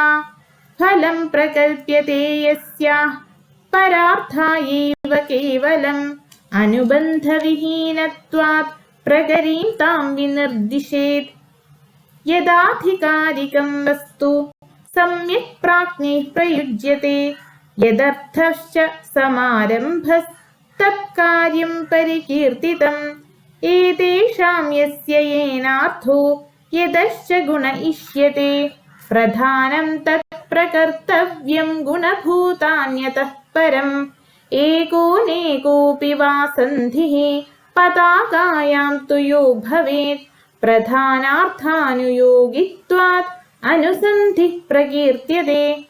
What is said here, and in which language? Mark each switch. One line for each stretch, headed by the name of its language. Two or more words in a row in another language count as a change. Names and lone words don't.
Sanskrit: फलं प्रकल्प्यते यस्याः परार्था एव केवलम्। अनुबन्धविहीनत्वात् प्रकरीं तां विनिर्दिशेत्। यदाधिकारिकं वस्तु सम्यक् प्राज्ञैः प्रयुज्यते യദർത്ഥശ്ച സമാരംഭസ്തത്കാര്യം പരികീർത്തിതം ഏതേഷാം യസ്യ യേനാർത്ഥോ യദശ്ച ഗുണ ഇഷ്യത്തെ പ്രധാനം തത് പ്രകർത്തവ്യം ഗുണഭൂതാന്യതഃ പരം ഏകോനേകോപി വാ സന്ധിഃ പതാകായാം തു യോ ഭവേത് പ്രധാനാർത്ഥാനുയോഗിത്വാത് അനുസന്ധിഃ പ്രകീർത്യതേ